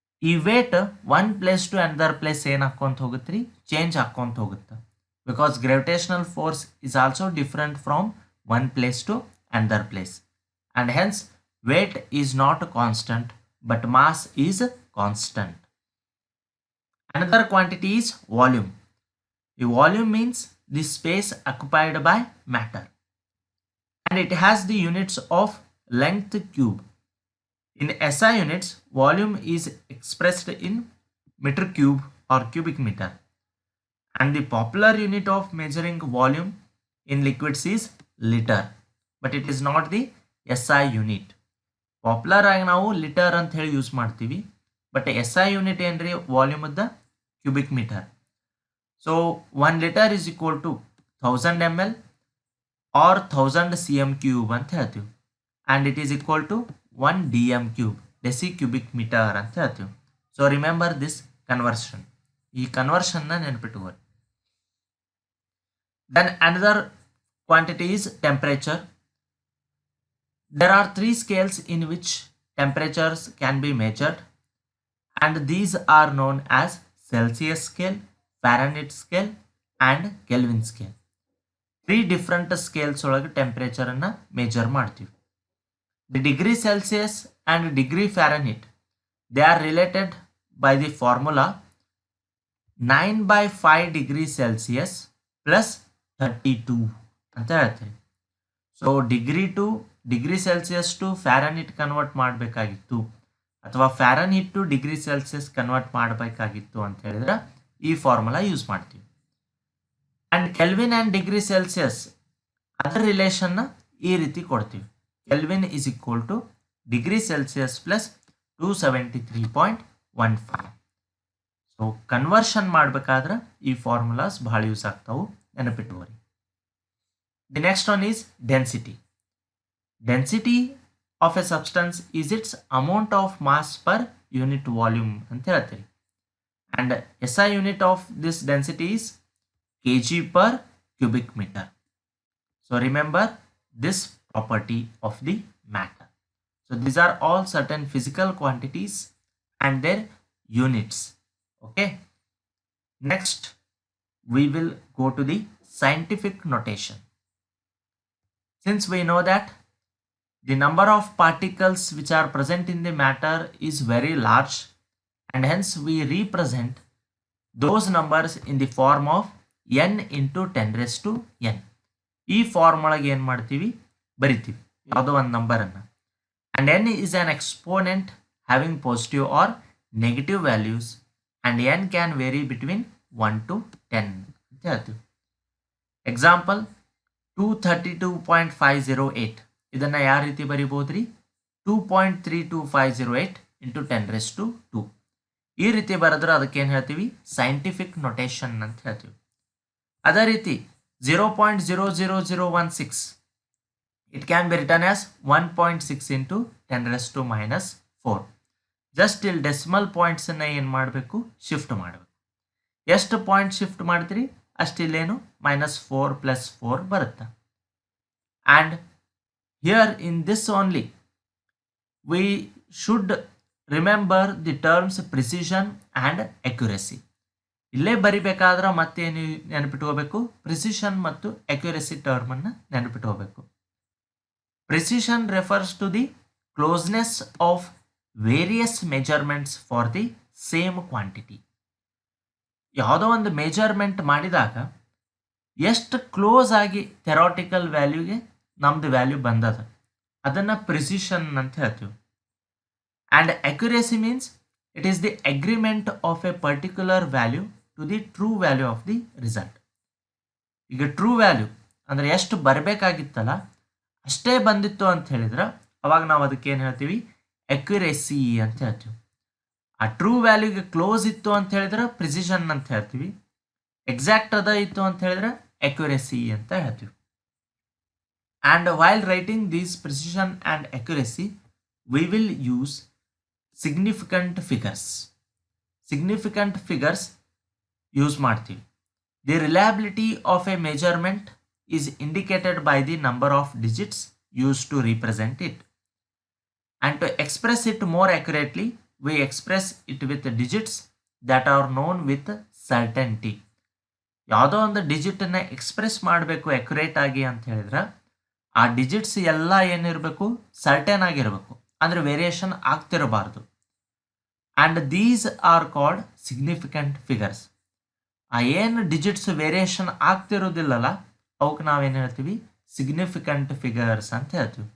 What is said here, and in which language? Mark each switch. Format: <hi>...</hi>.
<kn>ಈ wait</kn> <en>one place to another place</en> <kn>ಏನು ಹಾಕ್ಕೊಂತ ಹೋಗುತ್ತೆ ರೀ, ಚೇಂಜ್ ಹಾಕ್ಕೊಂತ ಹೋಗುತ್ತೆ.</kn> <en>Because gravitational force is also different from one place to another place. And hence weight is not constant but mass is constant. Another quantity is volume. The volume means the space occupied by matter, and it has the units of length cube. In SI units, volume is expressed in meter cube or cubic meter, and the popular unit of measuring volume in liquids is liter, but it is not the SI unit.</en> <kn>Popular ಆಗಿ ನಾವು litre ಅಂತ ಹೇಳಿ use ಮಾಡ್ತೀವಿ, but SI unit ಏನ್ರಿ, volume ಅದ cubic metre.</kn> <en>So 1 liter is equal to 1000 ml or 1000 cm cube</en> <kn>ಅಂತ ಹೇಳ್ತೀವಿ.</kn> <en>And it is equal to 1 dm cube, deci cubic meter</en> <kn>ಅಂತ ಹೇಳ್ತೀವಿ.</kn> <en>So remember this conversion.</en> <kn>ಈ ಕನ್ವರ್ಷನ್ನ ನೆನಪಿಟ್ಟುಕೊಳ್ಳಿ.</kn> <en>Then another quantity is temperature. There are 3 scales in which temperatures can be measured, and these are known as Celsius scale, Fahrenheit scale and Kelvin scale. 3 different scales</en> <kn>ಒಳಗೆ temperature ಅನ್ನ measure ಮಾಡ್ತೀವಿ.</kn> <en>The degree Celsius and degree Fahrenheit, they are related by the formula 9/5 degree Celsius plus 32</en> <kn>ಅಂತ ಹೇಳ್ತೀವಿ. So degree Celsius to Fahrenheit convert ಮಾಡಬೇಕಾಗಿತ್ತು ಅಥವಾ Fahrenheit to degree Celsius convert ಮಾಡಬೇಕಾಗಿತ್ತು ಅಂತ ಹೇಳಿದ್ರೆ ಈ ಫಾರ್ಮುಲಾ ಯೂಸ್ ಮಾಡ್ತೀವಿ. And kelvin and degree Celsius ಅದರ ರಿಲೇಷನ್ನ ಈ ರೀತಿ ಕೊಡ್ತೀವಿ.</kn> <en>Kelvin is equal to degree Celsius plus 273.15.</en> <kn>So conversion ಮಾಡಬೇಕಾದ್ರೆ ಈ ಫಾರ್ಮುಲಾಸ್ ಭಾಳ use ಆಗ್ತಾವು, ನೆನಪಿಟ್ಟುವರಿ.</kn> <en>The next one is density. Density of a substance is its amount of mass per unit volume</en> <kn>ಅಂತ ಹೇಳ್ತೀವಿ.</kn> <en>And SI unit of this density is kg per cubic meter. So remember this property of the matter. So these are all certain physical quantities and their units. Okay. Next, we will go to the scientific notation. Since we know that the number of particles which are present in the matter is very large, and hence we represent those numbers in the form of n into 10 raised to n.</en> <kn>ಈ form ಒಳಗೆ ಏನು ಮಾಡ್ತೀವಿ, ಬರಿತೀವಿ ಯಾವುದೋ ಒಂದು ನಂಬರನ್ನು.</kn> <en>And n is an exponent having positive or negative values, and n can vary between 1 to 10</en> <kn>ಅಂತ ಹೇಳ್ತೀವಿ. ಎಕ್ಸಾಂಪಲ್ 232.508 ಇದನ್ನು ಯಾವ ರೀತಿ ಬರಿಬೋದ್ರಿ, 2.32508 ಇಂಟು</kn> <en>10 raised to 2.</en> <kn>ಈ ರೀತಿ ಬರೆದ್ರೆ ಅದಕ್ಕೆ ಏನು ಹೇಳ್ತೀವಿ, ಸೈಂಟಿಫಿಕ್ ನೊಟೇಷನ್ ಅಂತ ಹೇಳ್ತೀವಿ. ಅದೇ ರೀತಿ</kn> <en>0.00016 it can be written as 1.6 into 10 raised to minus 4. Just till decimal points</en> <kn>ಅನ್ನ ಏನು ಮಾಡಬೇಕು, ಶಿಫ್ಟ್ ಮಾಡಬೇಕು. ಎಷ್ಟು ಪಾಯಿಂಟ್ ಶಿಫ್ಟ್ ಮಾಡ್ತೀರಿ ಅಷ್ಟಿಲ್ಲೇನು -4 + 4 ಬರುತ್ತೆ.</kn> <en>And here in this only we should remember the terms precision and accuracy.</en> <kn>ಇಲ್ಲೇ ಬರಿಬೇಕಾದ್ರೆ ಮತ್ತೇನು ನೆನಪಿಟ್ಕೋಬೇಕು, ಪ್ರಿಸಿಷನ್ ಮತ್ತು ಅಕ್ಯುರಸಿ ಟರ್ಮ್ ಅನ್ನು ನೆನಪಿಟ್ಕೋಬೇಕು.</kn> <en>Precision refers to the closeness of various measurements for the same quantity.</en> <kn>ಯಾವುದೋ ಒಂದು ಮೆಜರ್ಮೆಂಟ್ ಮಾಡಿದಾಗ ಎಷ್ಟು ಕ್ಲೋಸ್ ಆಗಿ ಥೆರಾಟಿಕಲ್ ವ್ಯಾಲ್ಯೂಗೆ ನಮ್ದು ವ್ಯಾಲ್ಯೂ ಬಂದದ ಅದನ್ನು ಪ್ರಿಸಿಷನ್ ಅಂತ ಹೇಳ್ತೀವಿ.</kn> <en>And accuracy means it is the agreement of a particular value to the true value of the result.</en> <kn>ಈಗ ಟ್ರೂ ವ್ಯಾಲ್ಯೂ ಅಂದರೆ ಎಷ್ಟು ಬರಬೇಕಾಗಿತ್ತಲ್ಲ ಅಷ್ಟೇ ಬಂದಿತ್ತು ಅಂತ ಹೇಳಿದ್ರೆ ಅವಾಗ ನಾವು ಅದಕ್ಕೆ ಏನು ಹೇಳ್ತೀವಿ, ಅಕ್ಯುರೇಸಿ ಅಂತ ಹೇಳ್ತೀವಿ. ಆ ಟ್ರೂ ವ್ಯಾಲ್ಯೂಗೆ ಕ್ಲೋಸ್ ಇತ್ತು ಅಂತ ಹೇಳಿದ್ರೆ ಪ್ರಿಸಿಷನ್ ಅಂತ ಹೇಳ್ತೀವಿ, ಎಕ್ಸಾಕ್ಟ್ ಅದ ಇತ್ತು ಅಂತ ಹೇಳಿದ್ರೆ ಅಕ್ಯುರೇಸಿ ಅಂತ ಹೇಳ್ತೀವಿ.</kn> <en>And while writing these precision and accuracy we will use significant figures.</en> <kn>Significant figures use ಮಾಡ್ತೀವಿ.</kn> <en>The reliability of a measurement is indicated by the number of digits used to represent it. And to express it more accurately, we express it with digits that are known with certainty.</en> <kn>ಯಾವುದೋ ಒಂದು ಡಿಜಿಟನ್ನು express ಮಾಡಬೇಕು accurate ಆಗಿ ಅಂತ ಹೇಳಿದ್ರೆ ಆ digits ಎಲ್ಲ ಏನಿರಬೇಕು, certain ಆಗಿರಬೇಕು, ಅಂದರೆ variation ಆಗ್ತಿರಬಾರ್ದು.</kn> <en>And these are called significant figures.</en> <kn>ಆ ಏನು ಡಿಜಿಟ್ಸ್ ವೇರಿಯೇಷನ್ ಆಗ್ತಿರೋದಿಲ್ಲಲ್ಲ ಅವಕ್ಕೆ ನಾವೇನು ಹೇಳ್ತೀವಿ, ಸಿಗ್ನಿಫಿಕೆಂಟ್ ಫಿಗರ್ಸ್ ಅಂತ ಹೇಳ್ತೀವಿ.</kn>